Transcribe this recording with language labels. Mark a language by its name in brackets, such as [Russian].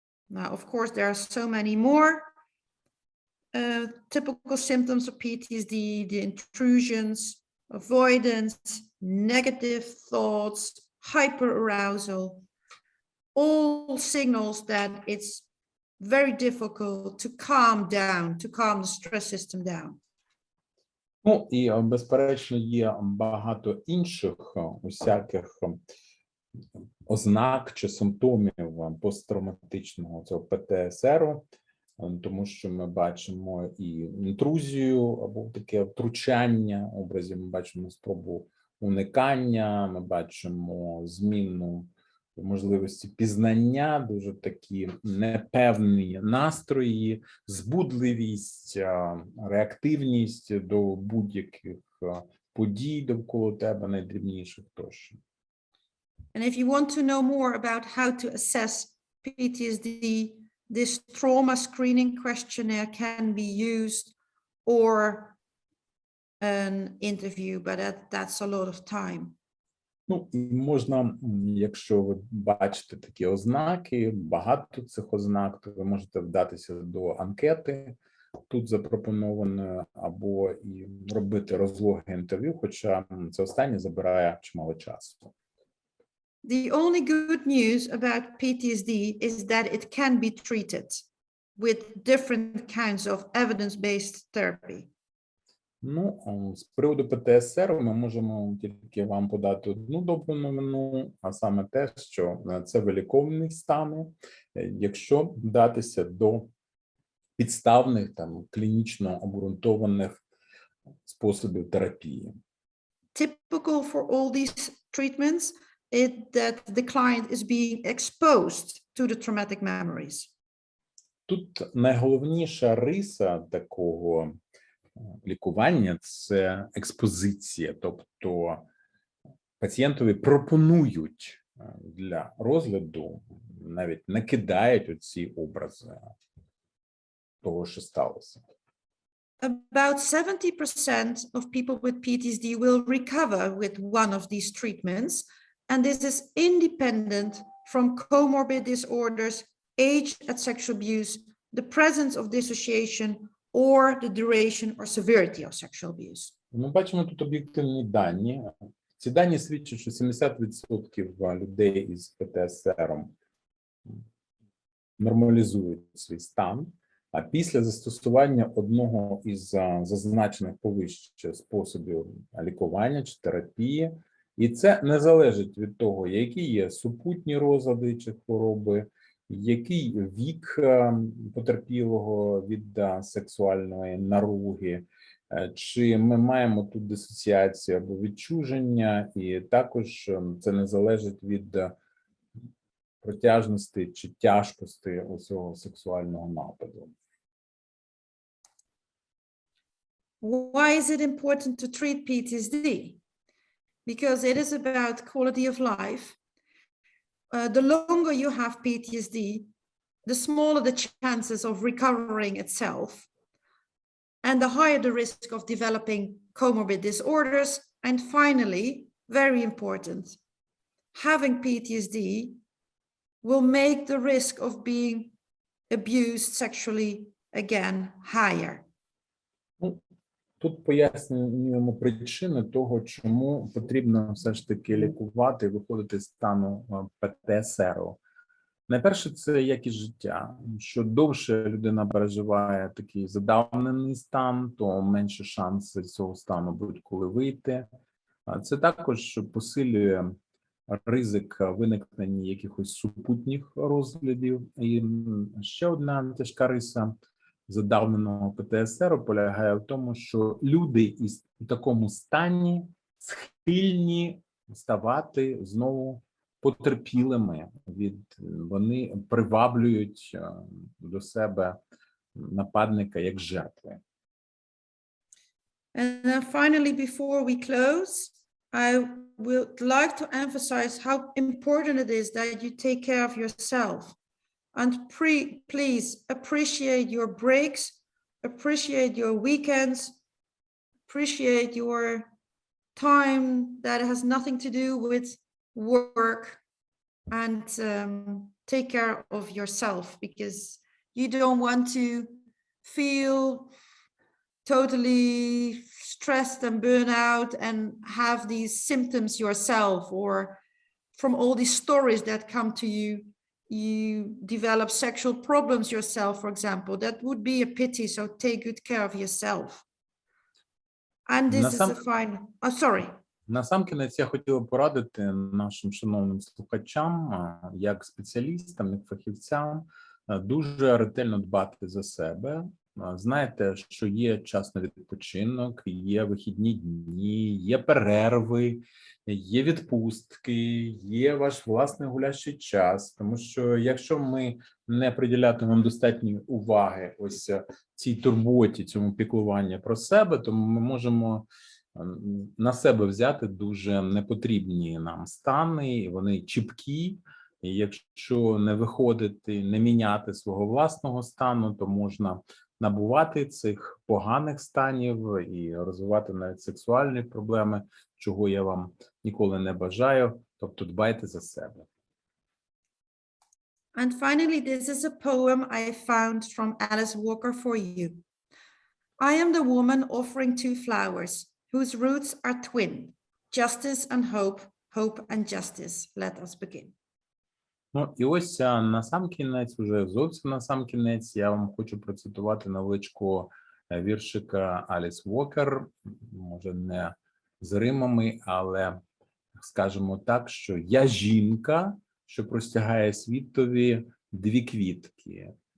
[English] Now, of course, there are so many more typical symptoms of PTSD, the intrusions, avoidance, negative thoughts, hyperarousal, all signals that it's very difficult to calm down, to calm the stress system down. [Ukrainian] Ну, і, безперечно, є багато інших усяких ознак чи симптомів посттравматичного цього ПТСР, тому що ми бачимо і інтрузію або таке втручання образів, ми бачимо спробу уникання, ми бачимо зміну можливості пізнання, дуже такі непевні настрої, збудливість, реактивність до будь-яких подій довкола тебе, найдрібніших тощо. [English] And if you want to know more about how to assess PTSD, this trauma screening questionnaire can be used, or an interview, but that's a lot of time. [Ukrainian] Ну, і можна, якщо ви бачите такі ознаки, багато цих ознак, то ви можете вдатися до анкети, тут запропонованої, або і робити розлоге інтерв'ю, хоча це останнє забирає чимало часу. [English] The only good news about PTSD is that it can be treated with different kinds of evidence-based therapy. [Ukrainian] Ну, з приводу ПТСР ми можемо тільки вам подати одну добру новину, а саме те, що це виліковний стан, якщо вдатися до підставних, клінічно обґрунтованих способів терапії. [English] Typical for all these treatments is that the client is being exposed to the traumatic memories. [Ukrainian] Тут найголовніша риса такого лікування – це експозиція, тобто пацієнтові пропонують для розгляду, навіть накидають оці образи того, що сталося. [English] About 70% of people with PTSD will recover with one of these treatments, and this is independent from comorbid disorders, age at sexual abuse, the presence of dissociation, or the duration or severity of sexual abuse. [Ukrainian] Ми бачимо тут об'єктивні дані. Ці дані свідчать, що 70% людей із ПТСР нормалізують свій стан, а після застосування одного із зазначених повище способів лікування чи терапії, і це не залежить від того, які є супутні розлади чи хвороби, який вік потерпілого від сексуальної наруги, чи ми маємо тут дисоціацію або відчуження, і також це не залежить від протяжності чи тяжкості усього сексуального нападу. [English] Why is it important to treat PTSD? Because it is about quality of life. The longer you have PTSD, the smaller the chances of recovering itself, and the higher the risk of developing comorbid disorders. And finally, very important, having PTSD will make the risk of being abused sexually again higher. [Ukrainian] Тут пояснюємо причини того, чому потрібно все ж таки лікувати і виходити з стану ПТСР. Найперше, це якість життя. Що довше людина переживає такий задавнений стан, то менше шанси з цього стану будуть коли вийти. Це також посилює ризик виникнення якихось супутніх розглядів. І ще одна тяжка риса задавненого ПТСР полягає в тому, що люди у такому стані схильні ставати знову потерпілими, вони приваблюють до себе нападника як жертви. [English] And then finally, before we close, I would like to emphasize how important it is that you take care of yourself. And please appreciate your breaks, appreciate your weekends, appreciate your time that has nothing to do with work, and take care of yourself, because you don't want to feel totally stressed and burn out and have these symptoms yourself, or from all these stories that come to you, you develop sexual problems yourself, for example. That would be a pity, so take good care of yourself. And this is the final. Oh, sorry. [Ukrainian] Насамкінець я хотів би порадити нашим шановним слухачам, як спеціалістам, як фахівцям, дуже ретельно дбати за себе. Знаєте, що є час на відпочинок, є вихідні дні, є перерви, є відпустки, є ваш власний гулящий час. Тому що якщо ми не приділятимемо достатньої уваги ось цій турботі, цьому піклуванню про себе, то ми можемо на себе взяти дуже непотрібні нам стани, вони чіпкі. І якщо не виходити, не міняти свого власного стану, то можна набувати цих поганих станів і розвивати навіть сексуальні проблеми, чого я вам ніколи не бажаю. Тобто дбайте за себе. [English] And finally, this is a poem I found from Alice Walker for you. I am the woman offering two flowers, whose roots are twin, justice and hope, hope and justice. Let us begin. [Ukrainian] Ну, і ось насамкінець, уже зовсім насамкінець, я вам хочу процитувати невеличкого віршика Аліс Уокер, може не з римами, але скажемо так, що я жінка, що простягає світові дві квітки.